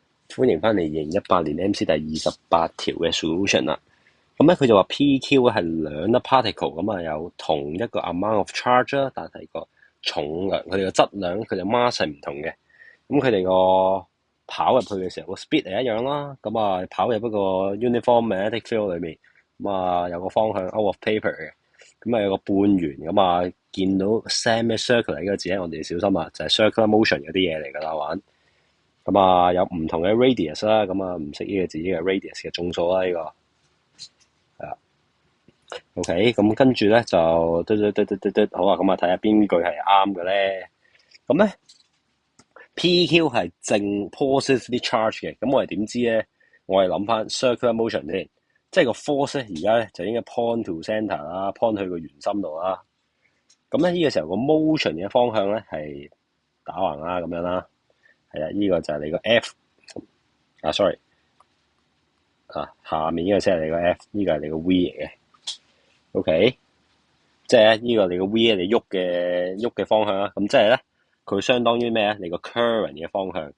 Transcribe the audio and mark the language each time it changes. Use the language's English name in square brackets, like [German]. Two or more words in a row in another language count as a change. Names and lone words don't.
[Cantonese] 歡迎翻嚟2018年 MC 第28條嘅 solution 啦。咁咧佢就話 PQ 係兩粒 particle 咁啊，有同一個 [English] amount of charge [Cantonese] 啦，但係個重量佢哋嘅質量佢哋 mass 係唔同嘅。咁佢哋個跑入去嘅時候個 speed 係一樣啦。咁啊跑入一個 [English] uniform magnetic field [Cantonese] 裏面，咁啊有個方向 [English] out of paper [Cantonese] 嘅。咁啊有個半圓咁啊，見到 semicircular 呢個字咧，我哋小心啊，就係 [English] circular motion [Cantonese] 嗰啲嘢嚟㗎啦玩。咁啊，有唔同嘅 radius 啦，咁啊唔識呢個字嘅 radius 嘅眾數啦，呢個係啊。OK，咁跟住咧就好啊，咁啊睇下邊句係啱嘅咧。咁咧 PQ 係正 [English] positively charge [Cantonese] 嘅，咁我哋點知咧？我哋諗翻 [English] circular motion [Cantonese] 先，即係個 force 咧，而家咧就應該 [English] point to centre [Cantonese] 啦，point 去個圓心度啦。咁咧呢個時候個 motion 嘅方向咧係打橫啦，咁樣啦。係啊，呢個就係你個 F 啊，sorry 啊，下面呢個先係你個 F，呢個係你個 V 嚟嘅。OK， 即係咧呢個你個 V 你喐嘅方向啦。咁即係咧佢相當於咩啊？你個 current 嘅方向。